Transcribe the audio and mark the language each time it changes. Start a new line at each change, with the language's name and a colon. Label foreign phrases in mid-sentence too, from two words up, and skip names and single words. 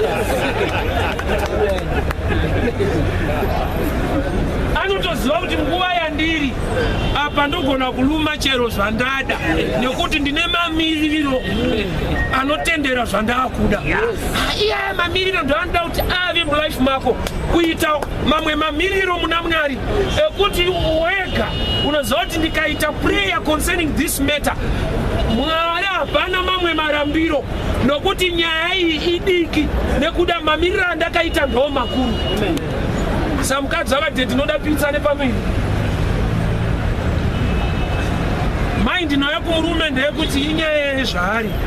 Shona: Anotoziva kuti nguva yandiri apa ndogona kuluma chero zvandada, nekuti ndine mamiriro anotendera zvandaakuda. Iye mamiriro ndoanoda kuti ave mulife mako, kuita mamwe mamiriro muna Mwari ekuti wega unoziva kuti ndikaita
English: prayer concerning this matter,
Shona: Mwari hapana mamwe marambiro, nokuti nyaya iyi idiki nekuda mamiriro andakaita ndo makuru. Samukadzi vakati ndinoda pizza nepamwiri. Mind inoya kumurume ndeyekuti inyaya yezvaari.